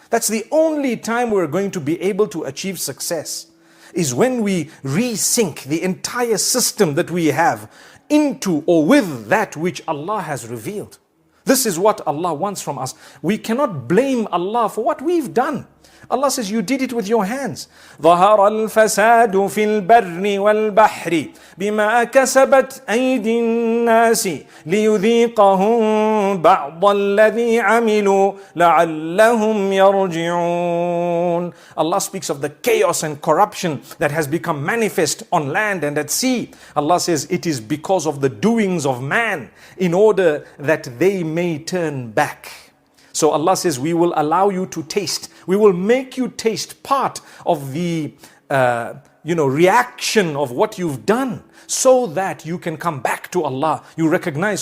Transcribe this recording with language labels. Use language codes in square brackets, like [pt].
[en] That's the only time we're going to be able to achieve success, is when we resync the entire system that we have into or with that which Allah has revealed. This is what Allah wants from us. We cannot blame Allah for what we've done. Allah says, you did it with your hands. [ar] ظهر الفساد في البر والبحر بما كسبت أيدي الناس ليذيقهم بعض الذي عملوا لعلهم يرجعون. [en] Allah speaks of the chaos and corruption that has become manifest on land and at sea. Allah says it is because of the doings of man, in order that they may turn back. So Allah says, we will allow you to taste. We will make you taste part of the reaction of what you've done, so that you can come back to Allah. You recognize.